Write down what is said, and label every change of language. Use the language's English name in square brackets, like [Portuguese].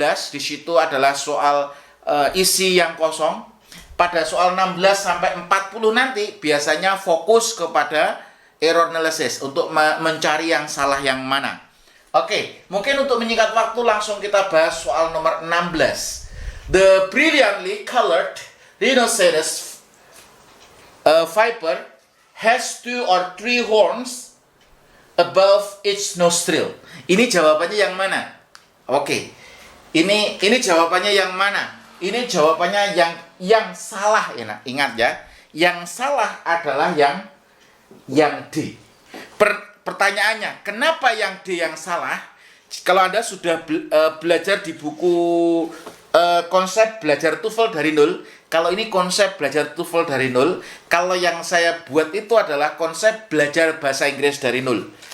[Indonesian] Di situ adalah soal isi yang kosong. Pada soal 16 sampai 40 nanti biasanya fokus kepada error analysis untuk mencari yang salah yang mana. Oke, mungkin untuk menyingkat waktu langsung kita bahas soal nomor 16. [English] The brilliantly colored rhinoceros viper has 2 or 3 horns above its nostril. [Indonesian] Ini jawabannya yang mana? Oke. Ini jawabannya yang mana? Ini jawabannya yang salah ya. Ingat ya. Yang salah adalah yang D. Pertanyaannya, kenapa yang D yang salah? Kalau Anda sudah belajar di buku konsep belajar TOEFL dari nol, kalau ini konsep belajar TOEFL dari nol, kalau yang saya buat itu adalah konsep belajar bahasa Inggris dari nol.